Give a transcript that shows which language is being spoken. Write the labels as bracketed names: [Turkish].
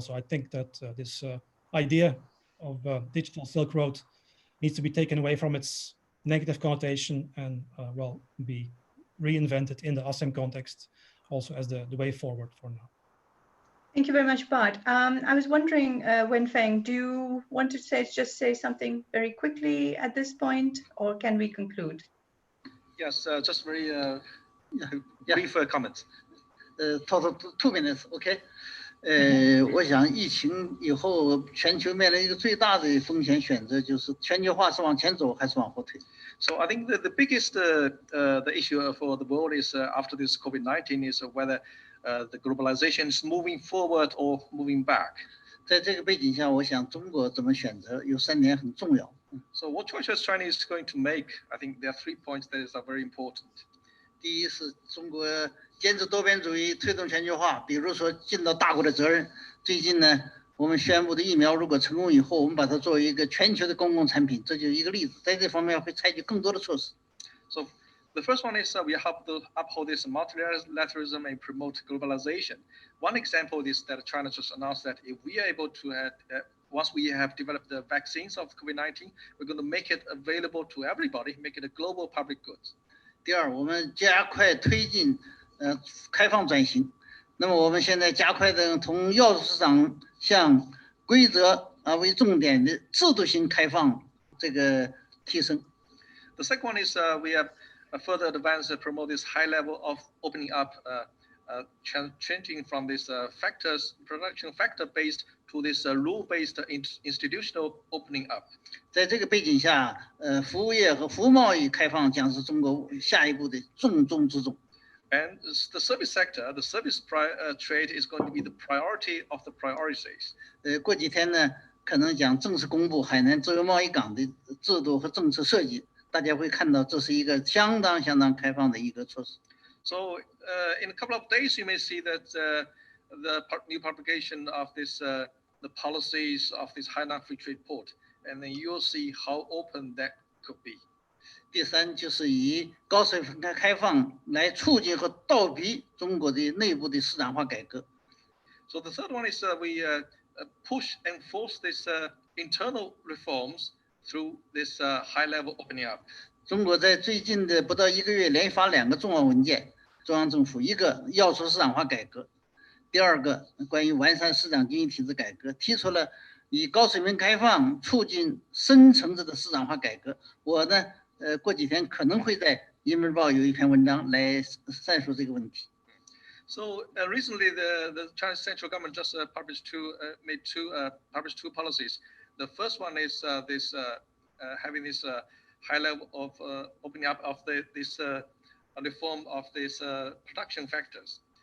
[English] So I think that this idea of digital Silk Road needs to be taken away from its negative connotation and well, be reinvented in the ASEM context also as the way forward for now. Thank you very much, Bart. I was wondering, Wenfeng, do you want to just say something very quickly at this point, or can we conclude? Yes, just very brief comments. Total 2 minutes, okay. [Chinese] 我想疫情以后，全球面临一个最大的风险选择，就是全球化是往前走还是往后退。 [English] So I think the biggest the issue for the world is after this COVID-19 is whether the globalization is moving forward or moving back. [Chinese] 在这个背景下，我想中国怎么选择有3点很重要。 [English] So what choices China is going to make? I think there are 3 points that are very important. [Chinese] 第一是中国坚持多边主义，推动全球化，比如说尽到大国的责任。最近呢，我们宣布的疫苗如果成功以后，我们把它作为一个全球的公共产品，这就是一个例子。在这方面会采取更多的措施。 [English] So the first one is we have to uphold this multilateralism and promote globalization. One example is that China just announced that if we are able to once we have developed the vaccines of COVID-19, we're going to make it available to everybody, make it a global public good. [Chinese] 第二，我们加快推进开放转型。那么我们现在加快的从要素市场向规则为重点的制度性开放这个提升。 [English] The second one is we have further advanced promote this high level of opening up, changing from this production factor based to this rule based institutional opening up. [Chinese] 在这个背景下，服务业和服务贸易开放将是中国下一步的重中之重。 [English] And the service sector, the service trade is going to be the priority of the priorities. [Chinese] 过几天呢，可能将正式公布海南自由贸易港的制度和政策设计，大家会看到这是一个相当开放的一个措施。 [English] So in a couple of days, you may see that the new publication of this the policies of this Hainan Free Trade Port, and then you'll see how open that could be. [Chinese] 第三就是以高水平开放来促进和倒逼中国的内部的市场化改革。 [English] So the third one is we push and force this internal reforms through this high-level opening up. [Chinese] 中国在最近的不到1个月连发2个重要文件，中央政府一个要素市场化改革，第二个关于完善市场经济体制改革，提出了以高水平开放促进深层次的市场化改革。我呢，过几天可能会在《人民日报》有一篇文章来阐述这个问题。 [English] So recently, the Chinese central government just published two policies. The first one is this having this high level of opening up of this reform of these production factors.